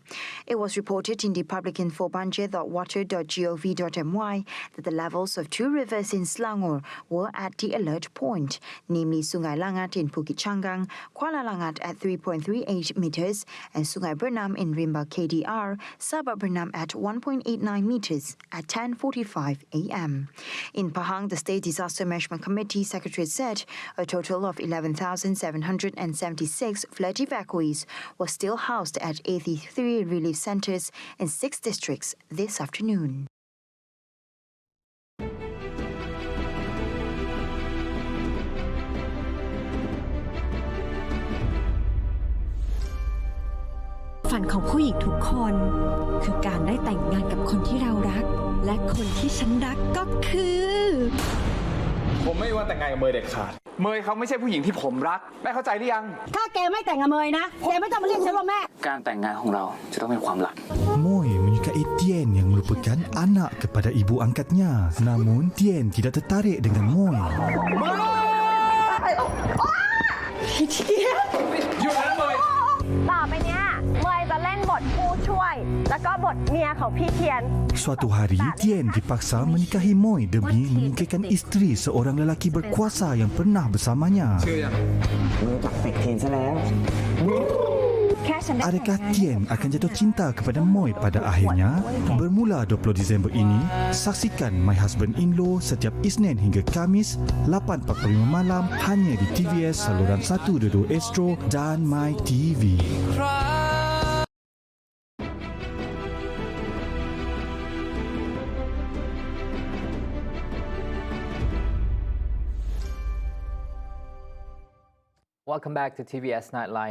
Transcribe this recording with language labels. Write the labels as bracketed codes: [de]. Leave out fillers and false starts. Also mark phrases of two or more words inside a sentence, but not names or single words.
[en] It was reported in the public info banje.water.gov.my that the levels of 2 rivers in Selangor were at the alert point, namely Sungai Langat in Bukit Canggang, Kuala Langat at 3.38 metres, and Sungai Bernam in Rimba KDR, Sabak Bernam at 1.89 metres at 10:45 a.m. In Pahang, the State Disaster Management Committee Secretariat said a total of 11,776 flood evacuees were still housed at 83 relief centres in 6 districts this afternoon. [th] ฝันของผู้หญิงทุกคนคือการได้แต่งงานกับคนที่เรารักและคนที่ฉันรักก็คือผมไม่ว่าแต่งงานกับเมย์เด็ดขาดเมย์เขาไม่ใช่ผู้หญิงที่ผมรักแม่เข้าใจหรือยังถ้าแกไม่แต่งกับเมย์นะแกไม่ต้องมาเรียกฉันว่าแม่การแต่งงานของเราจะต้องเป็นความรัก [ms] Moy menyukai Tien yang merupakan anak kepada ibu angkatnya. Namun Tien tidak tertarik dengan Moy. Tien [th] อยู่นะเมย์ ต่อไปเนี้ยเมย์จะเล่นบทผู้ช่วยแล้วก็บทเมียของพี่เทียน [ms] Suatu hari Tien dipaksa menikahi Moy demi menyingkirkan isteri seorang lelaki berkuasa yang pernah bersamanya. [th] ชื่อยังมึงจับเป็กเทียนซะแล้ว [ms] Adakah Tien akan jatuh cinta kepada Moy pada akhirnya? Bermula 20 Disember ini, saksikan My Husband-in-Law setiap Isnin hingga Khamis 8.45 malam hanya di TVS saluran 122 Astro dan My TV. [en] Welcome back to TVS Nightline.